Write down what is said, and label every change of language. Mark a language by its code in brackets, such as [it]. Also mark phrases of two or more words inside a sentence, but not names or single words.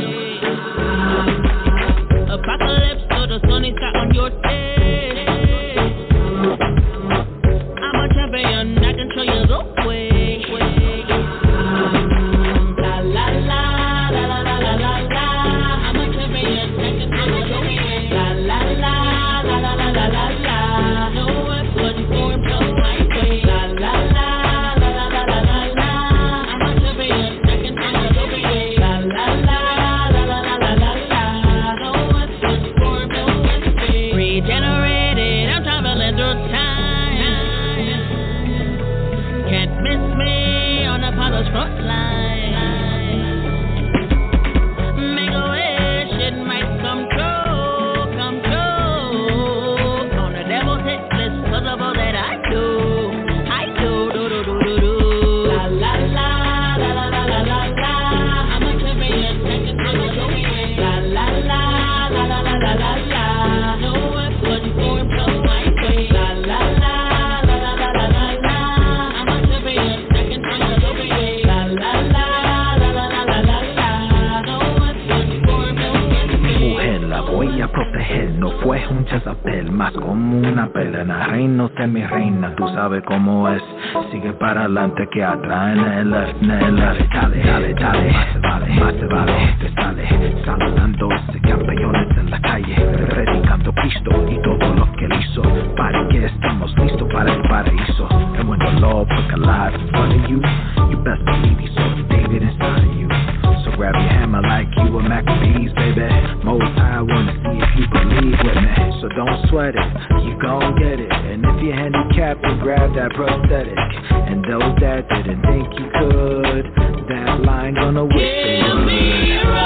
[en] Apocalypse, so the sun is out on your face. I'm a champion, I can show you the way. La la la, la la la la la la. I'm a champion, I can show you the way. La la la, la la la la la la. No one but for no right way. La la la, la la la la la la. I'm a champion, I can show you the way. La la la, la la la la la la. No one but for no right way. Regenerated, I'm traveling through time. Can't miss me on Apollo's front line. Make a wish, it might come true, come true. On the devil's hit list, cause of all that I do, La la la, la la la la la la. I'm a champion, second to the way. La la la, la la la la la la. No one but for no right way. La la la, la la la la la la. I'm a champion, second to the way. La la la, la la la la la la. No one but for no right way. [es] Mujer, la voy a proteger, no fue un chazapel, más como una pelena, reino de mi reina, tú sabes cómo es, sigue para adelante que atrás en el left, dale, dale, dale, más se vale, te sale, saludando ese campeones en la calle, predicando Cristo y todo lo que él hizo, para que estamos listos para el paraíso, [en] and when the Lord put alive in front of you, you best believe he saw the David inside of you. So grab your hammer like you were Maccabees, baby. Most I wanna see if you believe with me. So don't sweat it, you gon' get it. And if you're handicapped, then grab that prosthetic. And those that didn't think you could, that line gonna wish they would.